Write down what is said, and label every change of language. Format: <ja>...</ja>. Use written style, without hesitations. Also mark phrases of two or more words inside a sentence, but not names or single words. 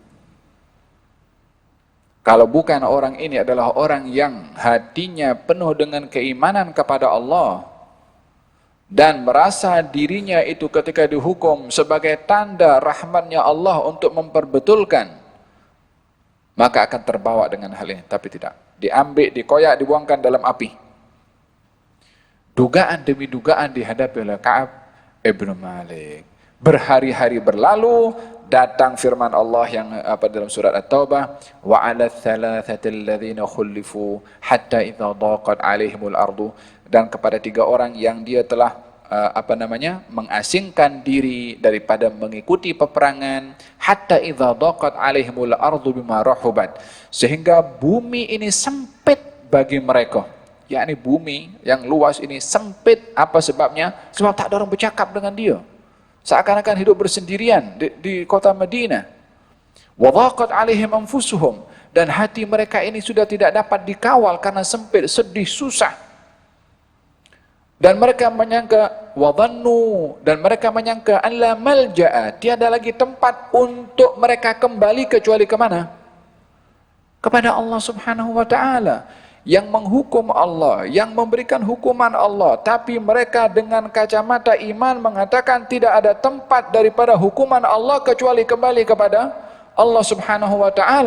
<ms>Kalau bukan orang ini adalah orang yang hatinya penuh dengan keimanan kepada Allah dan merasa dirinya itu ketika dihukum sebagai tanda rahmatnya Allah untuk memperbetulkan, maka akan terbawa dengan hal ini. Tapi tidak, diambil, dikoyak, dibuangkan dalam api. Dugaan demi dugaan dihadapi oleh Ka'ab ibn Malik. Berhari-hari berlalu, datang firman Allah yang dalam surat At-Taubah,</ms> <ar>وعلى الثلاثة الذين خلفوا حتى إذا ضاقت عليهم الأرض,</ar> <ms>dan kepada 3 orang yang dia telah mengasingkan diri daripada mengikuti peperangan,</ms> <ar>حتى إذا ضاقت عليهم الأرض بما رحبت,</ar> <ms>sehingga bumi ini sempit bagi mereka. Yakni bumi yang luas ini sempit. Apa sebabnya? Sebab tak ada orang bercakap dengan dia. Seakan-akan hidup bersendirian di kota Madinah.</ms> <ar>وضاقت عليهم أنفسهم,</ar> <ms>dan hati mereka ini sudah tidak dapat dikawal karena sempit, sedih, susah. Dan mereka menyangka wadhannu, dan mereka menyangka</ms> <ar>أن لا ملجأ,</ar> <ms>tiada lagi tempat untuk mereka kembali kecuali ke mana? Kepada Allah</ms> <ar>سبحانه وتعالى,</ar> <ms>yang menghukum Allah, yang memberikan hukuman Allah, tapi mereka dengan kacamata iman mengatakan tidak ada tempat daripada hukuman Allah kecuali kembali kepada Allah</ms> <ar>سبحانه وتعالى.</ar>